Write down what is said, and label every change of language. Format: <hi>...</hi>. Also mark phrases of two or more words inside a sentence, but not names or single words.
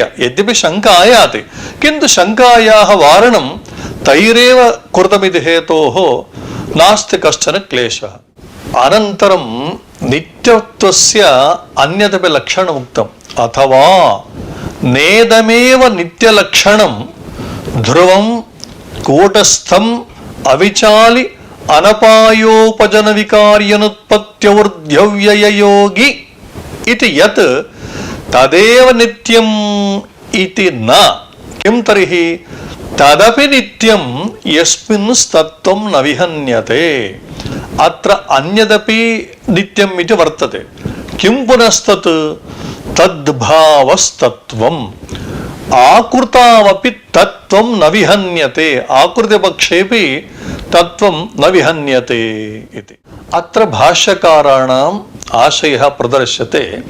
<sa>यद्यपि शङ्का आयाति, किन्तु शङ्कायाः वारणं तैरेव कृतमिति हेतोः नास्ति कश्चन क्लेशः. अनन्तरं नित्यत्वस्य अन्यदपि लक्षणम् उक्तम्. अथवा नेदमेव नित्यलक्षणं ध्रुवं కూటస్థం అవిచాలి అనపాయోపజన వికార్యనుత్పత్త్యవృద్ధ్యవ్యయయోగి ఇది యత్ తదేవ నిత్యం ఇతి న కిం తర్హి తదపి నిత్యం యస్మిన్ తత్వం న విహన్యతే అత్ర అన్యదపి నిత్యం ఇది వర్తతే కిం పునస్తత్ తద్భావస్తత్వం ఆకృతావపి తత్వం న విహన్యతే ఆకృతిపక్షేపి తత్వం న విహన్యతే ఇది అత్ర భాష్యకారాణం ఆశయః ప్రదర్శ్యతే</sa>